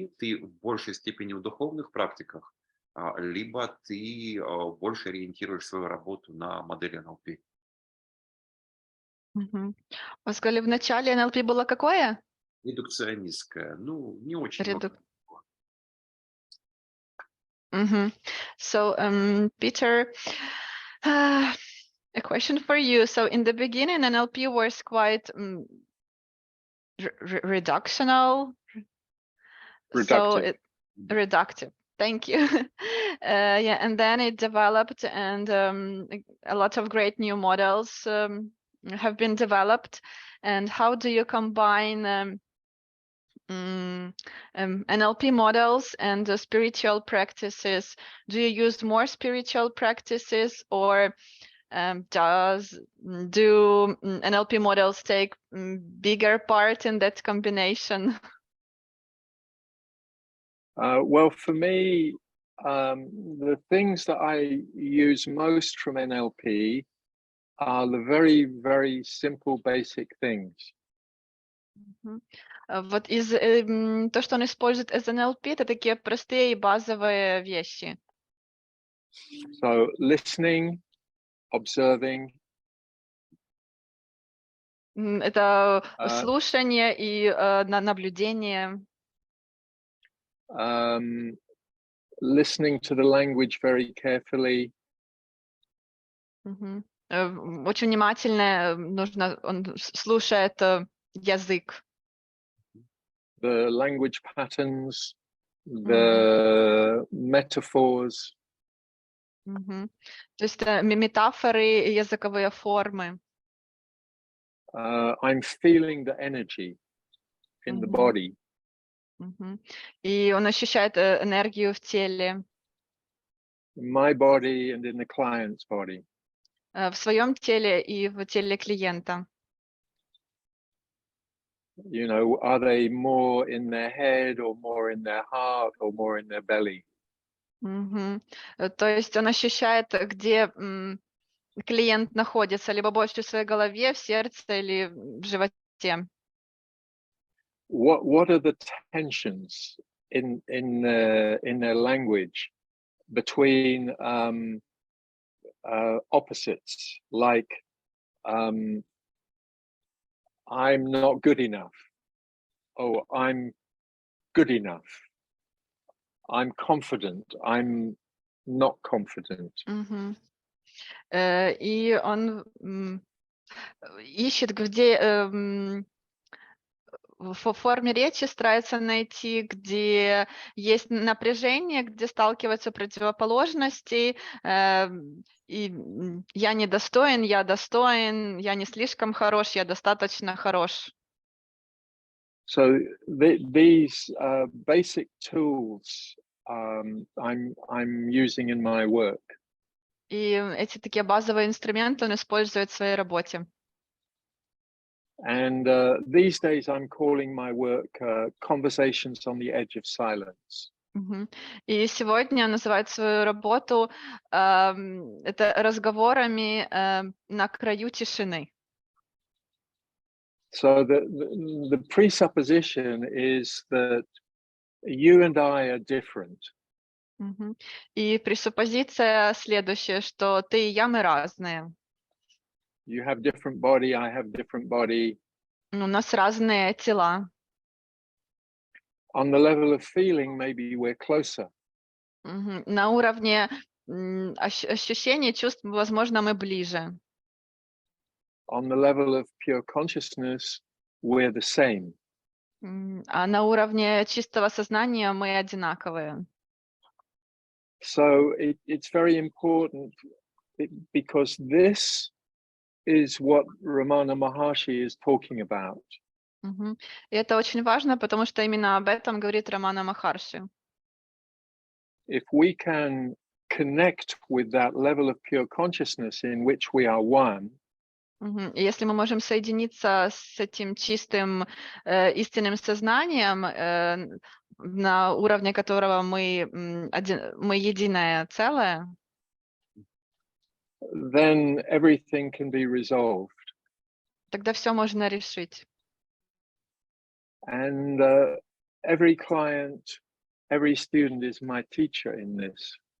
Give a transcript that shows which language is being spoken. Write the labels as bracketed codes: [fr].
[ru] Ты в большей степени в духовных практиках, либо ты больше ориентируешь свою работу на модель НЛП? Мгм. Вы сказали, в начале НЛП было какое? Редукционистская, ну, не очень много. Реду- Мгм. [en] So, Peter, a question for you. So, in the beginning, NLP was quite reductional. So, Reductive. reductive. Thank you. Yeah, and then it developed, and a lot of great new models have been developed. And how do you combine NLP models and spiritual practices? Do you use more spiritual practices, or do NLP models take bigger part in that combination? Well, for me, the things that I use most from NLP are the very, very simple, basic things. [ru] Вот то, что он использует из NLP, это такие простые и базовые вещи. [en] So listening, observing, [ru] Это Uh, слушание и наблюдение. [en] Listening to the language very carefully, [ru] Очень внимательно нужно, он слушает язык. [en] the language patterns, the metaphors, [ru] То есть метафоры, языковые формы. [en] I'm feeling the energy in the body. [ru] И он ощущает энергию в теле, [en] In my body and in the client's body. [ru] в своем теле и в теле клиента. [en] You know, are they more in their head or more in their heart or more in their belly? [ru] То есть он ощущает, где клиент находится, либо больше в своей голове, в сердце или в животе. [en] What are the tensions in their language between opposites, like I'm not good enough, oh, I'm good enough, I'm confident, I'm not confident. [ru] И он ищет, где в форме речи старается найти, где есть напряжение, где сталкиваются противоположности, и я недостоин, я достоин, я не слишком хорош, я достаточно хорош. [en] So these basic tools I'm using in my work. [ru] И эти такие базовые инструменты он использует в своей работе. [en] And these days I'm calling my work Conversations on the Edge of Silence. [ru] И сегодня он называет свою работу это разговорами на краю тишины. [en] So the presupposition is that you and I are different. [ru] И пресуппозиция следующая, что ты и я, мы разные. [en] You have different body, I have different body. [ru] У нас разные тела. [en] On the level of feeling, maybe we're closer. [ru] На уровне ощущений, чувств, возможно, мы ближе. [en] On the level of pure consciousness, we're the same. [ru] А на уровне чистого сознания мы одинаковые. [en] So it's very important because this is what Ramana Maharshi is talking about. [ru] И это очень важно, потому что именно об этом говорит Рамана Махарши. [en] If we can connect with that level of pure consciousness in which we are one, [ru] И если мы можем соединиться с этим чистым истинным сознанием, на уровне которого мы единое целое, [en] then everything can be resolved. [ru] тогда все можно решить. [en] And every client, every student is my teacher in this.